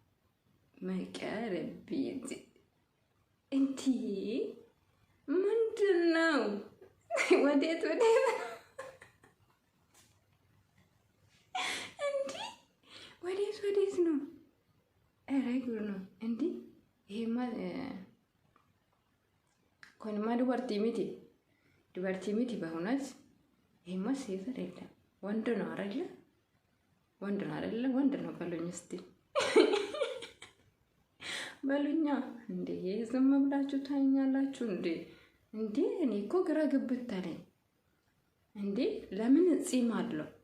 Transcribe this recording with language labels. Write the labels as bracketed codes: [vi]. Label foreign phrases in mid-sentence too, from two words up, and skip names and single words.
[am] inti ምንድን ነው ወዴት ወዴት ነው ኧረ ጉድ ነው እንዴ ይሄማ ኮንማ [om] dubartii miti [am] በእውነት ይሄማ ሴት አይደለም ወንድ ነው አይደለ ወንድ ነው በሉኝ እስቲ በሉኛ እንዴ ዝም ብላችሁ ታኛላችሁ እንዴ እኔ እኮ ግራ ግብት አለኝ እንዴ ለምን ጺም አለው